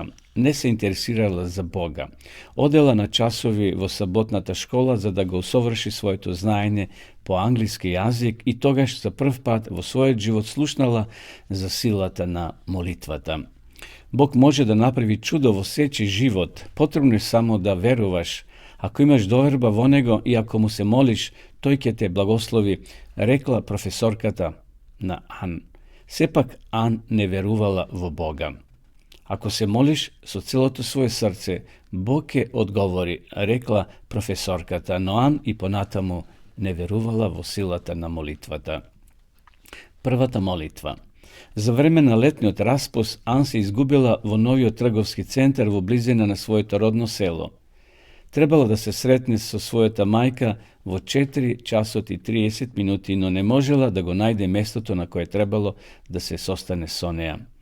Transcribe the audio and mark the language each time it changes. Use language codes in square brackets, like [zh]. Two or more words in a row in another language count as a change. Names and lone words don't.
[mk] Не се интересирала за Бога. Одела на часови во саботната школа за да го усоврши своето знаење по англиски јазик и тогаш за прв пат во својот живот слушнала за силата на молитвата. Бог може да направи чудо во сечи живот, потребно е само да веруваш, Ако имаш доверба во него и ако му се молиш, тој ќе те благослови, рекла професорката на Ан. Сепак Ан не верувала во Бога. Ако се молиш со целото свое срце, Бог ќе одговори, рекла професорката, но Ан и понатаму не верувала во силата на молитвата. Првата молитва. За време на летниот распуст, Ан се изгубила во новиот трговски центар во близина на своето родно село. Требало да се сретне со својата мајка во 4 часот и 30 минути, но не можела да го најде местото на кое требало да се состане со неа.